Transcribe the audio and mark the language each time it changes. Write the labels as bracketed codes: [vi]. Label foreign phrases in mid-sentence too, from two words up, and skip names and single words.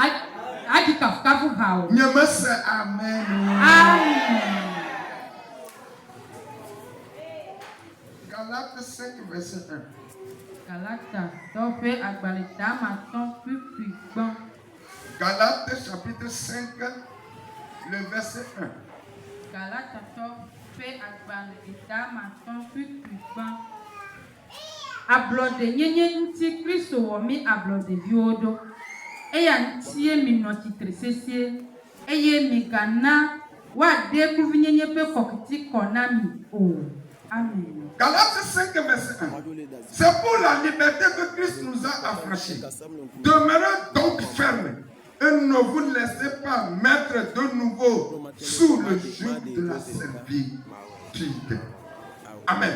[fr] Je me sais Amen. Galates 5, verset 1. Galates chapitre 5, le verset 1. [ee] Ablode nyenye nti Kristo wo mi ablode viodo eya ntie mi notite sesie eye mi gana wa de kuvinyenye pe kokiti konami o amen. [fr] Galates 5 verset 1. C'est pour la liberté que Christ nous a affranchis. Demeurez donc fermes et ne vous laissez pas mettre de nouveau sous le joug de la servitude. Amen.